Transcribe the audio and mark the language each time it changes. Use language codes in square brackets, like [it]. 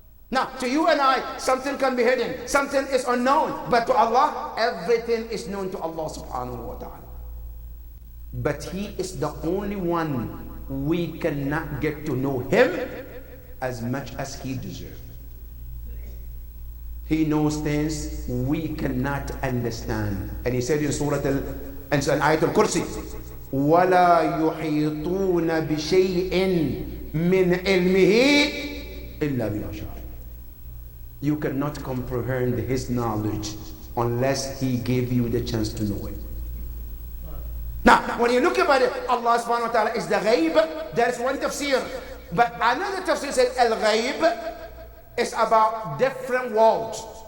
[en] Now, to you and I, something can be hidden, something is unknown, but to Allah, everything is known to Allah subhanahu wa ta'ala. But He is the only one we cannot get to know Him as much as He deserves. He knows things we cannot understand. And He said in Surah Ayat al-Kursi, [ar] وَلَا يُحِيطُونَ بِشَيْءٍ مِّنْ عِلْمِهِ إِلَّا بِمَا شَاءَ. [en] You cannot comprehend His knowledge unless He gave you the chance to know it. Now, when you look about it, Allah subhanahu wa ta'ala is the ghaib. There is one tafsir. But another tafsir says al-ghaib is about different worlds.